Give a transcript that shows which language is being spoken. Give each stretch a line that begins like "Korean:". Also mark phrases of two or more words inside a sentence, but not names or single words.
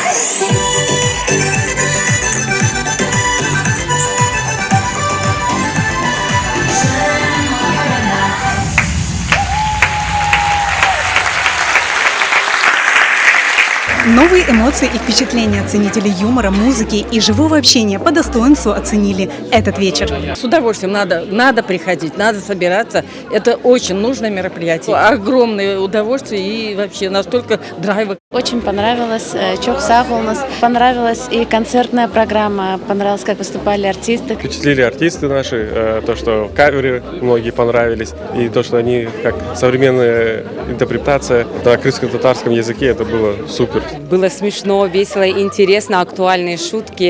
Russian: Новые эмоции и впечатления ценителей юмора, музыки и живого общения по достоинству оценили этот вечер. С удовольствием надо приходить, надо собираться. Это очень нужное мероприятие. Огромное удовольствие и вообще настолько драйва. Очень понравилось,
Crimean Tatar: çok sağ olun.
Russian: Понравилась и концертная программа, понравилось, как выступали артисты. Впечатлили артисты наши, то, что каверы многие понравились, и то, что они как современная интерпретация на крымско-татарском языке, это было супер. Было смешно, весело, интересно, актуальные шутки.